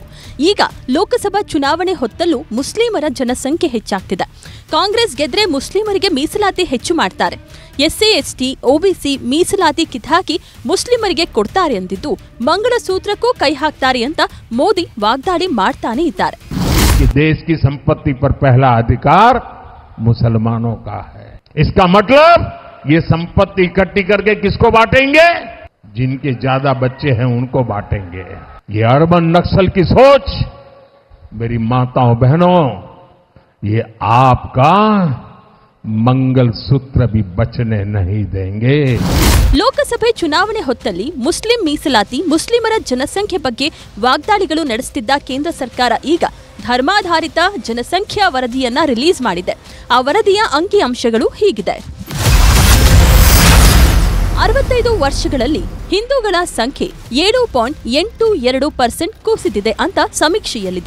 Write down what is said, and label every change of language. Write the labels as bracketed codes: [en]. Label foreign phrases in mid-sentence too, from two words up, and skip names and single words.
[kn] ಈಗ ಲೋಕಸಭಾ ಚುನಾವಣೆ ಹೊತ್ತಲ್ಲೂ ಮುಸ್ಲಿಮರ ಜನಸಂಖ್ಯೆ ಹೆಚ್ಚಾಗ್ತಿದೆ. ಕಾಂಗ್ರೆಸ್ ಗೆದ್ರೆ ಮುಸ್ಲಿಮರಿಗೆ ಮೀಸಲಾತಿ ಹೆಚ್ಚು ಮಾಡ್ತಾರೆ, ಎಸ್ಸಿ ಎಸ್ಟಿ ಒಬಿಸಿ ಮೀಸಲಾತಿ ಕಿತ್ತಾಕಿ ಮುಸ್ಲಿಮರಿಗೆ ಕೊಡ್ತಾರೆ ಅಂದಿದ್ದು ಮಂಗಳಸೂತ್ರಕ್ಕೂ ಕೈ ಹಾಕ್ತಾರೆ ಅಂತ ಮೋದಿ ವಾಗ್ದಾಳಿ ಮಾಡ್ತಾನೆ ಇದ್ದಾರೆ. [hi] देश की संपत्ति पर पहला अधिकार मुसलमानों का है. इसका मतलब ये संपत्ति इकट्ठी करके किसको बांटेंगे? जिनके ज्यादा बच्चे हैं उनको बांटेंगे. ये [en] urban Naxal [hi] की सोच, मेरी माताओं बहनों, ये आपका मंगल सूत्र भी बचने नहीं देंगे. [kn] ಲೋಕಸಭೆ ಚುನಾವಣೆ ಹೊತ್ತಲ್ಲಿ ಮುಸ್ಲಿಂ ಮೀಸಲಾತಿ, ಮುಸ್ಲಿಮರ ಜನಸಂಖ್ಯೆ ಬಗ್ಗೆ ವಾಗ್ದಾಳಿಗಳು ನಡೆಸುತ್ತಿದ್ದ ಕೇಂದ್ರ ಸರ್ಕಾರ ಈಗ ಧರ್ಮಾಧಾರಿತ ಜನಸಂಖ್ಯಾ ವರದಿಯನ್ನ ರಿಲೀಸ್ ಮಾಡಿದೆ. ಆ ವರದಿಯ ಅಂಕಿಅಂಶಗಳು ಹೀಗಿದೆ. 65 ವರ್ಷಗಳಲ್ಲಿ ಹಿಂದೂಗಳ ಸಂಖ್ಯೆ 7.82% ಕುಸಿದಿದೆ ಅಂತ ಸಮೀಕ್ಷೆಯಲ್ಲಿದೆ.